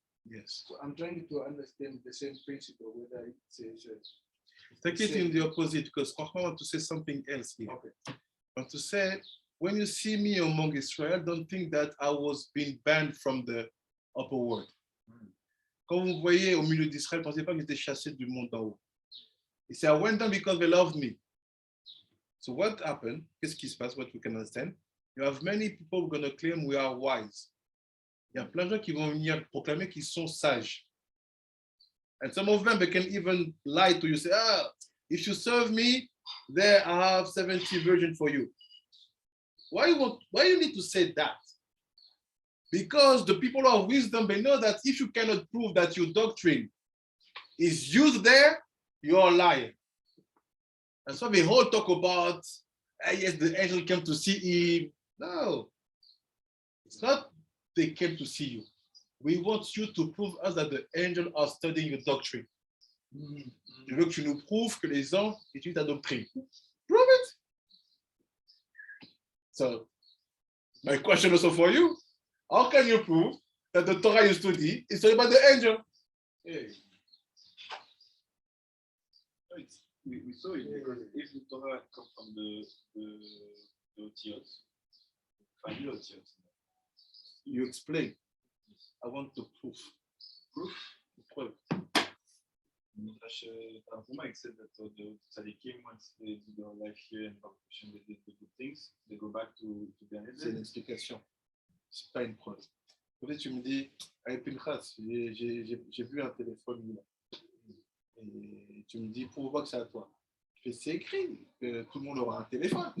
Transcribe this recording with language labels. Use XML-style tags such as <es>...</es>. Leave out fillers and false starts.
<en>Yes. So I'm trying to understand the same principle, whether it says. Take it in the opposite, because Hakham want to say something else here. Okay. Want to say, when you see me among Israel, don't think that I was being banned from the upper world.</en> <fr>Quand vous voyez au milieu d'Israël, pensez pas que j'étais chassé du monde d'en haut.</fr> <en>He said, I went down because they loved me. So what happened?</en> <fr>Qu'est-ce qui se passe?</fr> <en>What we can understand? You have many people who are going to claim we are wise.</en> <fr>Il y a plein de gens qui vont venir proclamer qu'ils sont sages.</fr> <en>And some of them, they can even lie to you, say, if you serve me, there I have 70 virgins for you. Why you need to say that? Because the people of wisdom, they know that if you cannot prove that your doctrine is used there, you're a liar. And so they all talk about, yes, the angel came to see him. No, it's not they came to see you. We want you to prove us that the angels are studying your doctrine.</en> <fr>Je veux que tu nous prouves que les anges étudient ta doctrine.</fr> <en>Prove it. So, my question also for you, how can you prove that the Torah you study is talking about the angel. Hey. We saw it because if the Torah comes from the Otiot, family Otiot, You explain. I want the proof. Proof? Hakham said that the tzaddikim, once they do their life here and they did the good things, they go back to their</en> <fr>C'est une explication. C'est pas une preuve. Peut-être tu me dis, avec Pinchas, j'ai vu un téléphone là. Et tu me dis, prouve-moi que c'est à toi. Je fais, c'est écrit que tout le monde aura un téléphone.</fr>